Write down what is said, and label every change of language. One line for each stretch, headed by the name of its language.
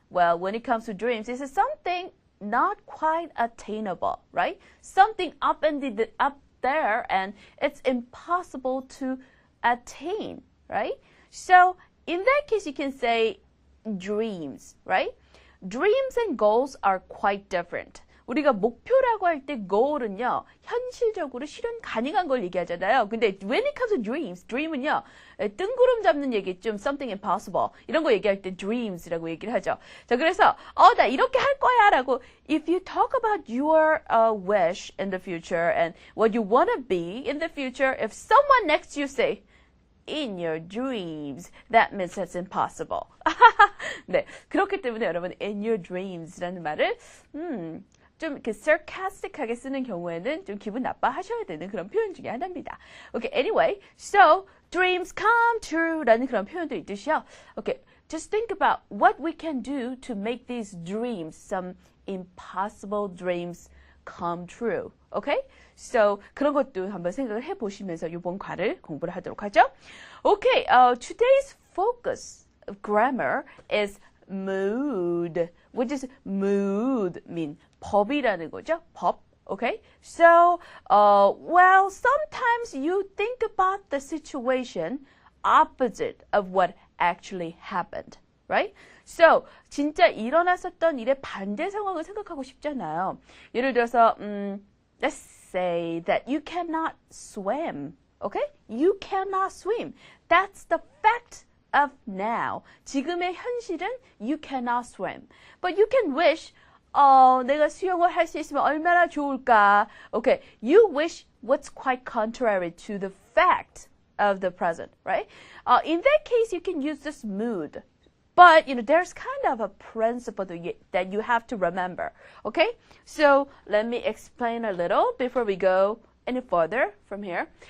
English: Well, when it comes to dreams, it's something not quite attainable, right? Something up there, and it's impossible to attain, right? So in that case, you can say dreams, right? Dreams and goals are quite different.
Korean: 우리가 목표라고 할 때 goal은요, 현실적으로 실현 가능한 걸 얘기하잖아요. 근데
English: when it comes to dreams,
Korean: dream은요, 뜬구름 잡는 얘기, 좀
English: something impossible,
Korean: 이런 거 얘기할 때 dreams라고 얘기를 하죠. 자, 그래서, 나 이렇게 할 거야, 라고,
English: if you talk about your wish in the future and what you want to be in the future, if someone next to you say, in your dreams, that means it's impossible.
Korean: 네, 그렇기 때문에 여러분,
English: in your dreams
Korean: 라는 말을, 좀 이렇게 sarcastic하게 쓰는 경우에는 좀 기분 나빠하셔야 되는 그런 표현 중에 하나입니다.
English: Okay, anyway, so dreams come true라는 그런 표현도 있듯이요. Okay, just think about what we can do to make these dreams, some impossible dreams, come true. Okay, so
Korean: 그런 것도 한번 생각을 해보시면서 이번 과를 공부를 하도록 하죠.
English: Okay, today's focus of grammar is mood. What does mood mean?
Korean: 법이라는 거죠. 법.
English: Okay? So, well, sometimes you think about the situation opposite of what actually happened. Right?
Korean: So, 진짜 일어났었던 일의 반대 상황을 생각하고 싶잖아요.
English: 예를 들어서, let's say that you cannot swim. Okay? You cannot swim. That's the fact of now.
Korean: 지금의 현실은
English: you cannot swim. But you can wish,
Korean: 내가 수영을 할 수 있으면 얼마나 좋을까.
English: Okay, you wish what's quite contrary to the fact of the present, right? In that case, you can use this mood. But, there's kind of a principle that you have to remember, okay? So, let me explain a little before we go any further from here.